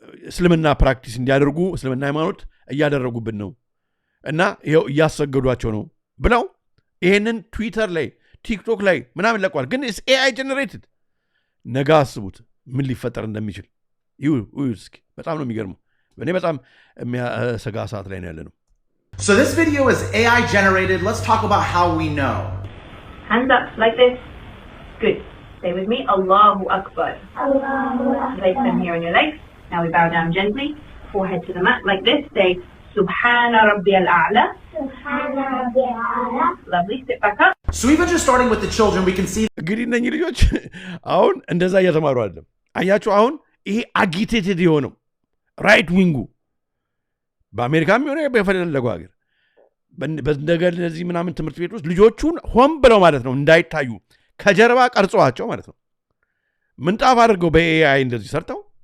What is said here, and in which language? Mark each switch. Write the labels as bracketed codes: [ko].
[am] እስልምና ፕራክቲስ እንዲያደርጉ እስልምና ሃይማኖት እያደረጉብን ነው እና ይሄው እያሰገዷቸው ነው ብለው ይሄንን ትዊተር ላይ ቲክቶክ ላይ ምናምን ለቋል። ግን ኤአይ ጀነሬትድ ነገ አስቡት ምን ሊፈጠር እንደሚችል እስኪ። በጣም ነው የሚገርመው። እኔ በጣም የሚያሰጋ ሰዓት ላይ ነው ያለ ነው። [en] So this video is AI generated. Let's talk about how we know. Hands up like this. Good. Stay with me. [ar] Allahu Akbar. Allahu Akbar. [en] Place them here on your legs. Now we bow down gently. Forehead to the mat like this. Say [ar] Subhana Rabbiyal A'la. Subhana Rabbiyal A'la. [en] Lovely. Sit back up. So even just starting with the children, we can see. [am] እንግዲህ እነኚህ ልጆች አሁን እንደዛ እየተማሩ አይደለም። አያችሁ አሁን ይሄ አጊቴትድ የሆነው ራይት ዊንጉ በአሜሪካም የሆነ በፈለገው ሀገር በእንደዚህ ምናምን ትምህርት ቤት ውስጥ ልጆቹን ሆን ብለው ማለት ነው እንዳይታዩ ከጀርባ ቀርጸዋቸው ማለት ነው ምንጣፍ አድርገው በኤአይ እንደዚህ ሰርተው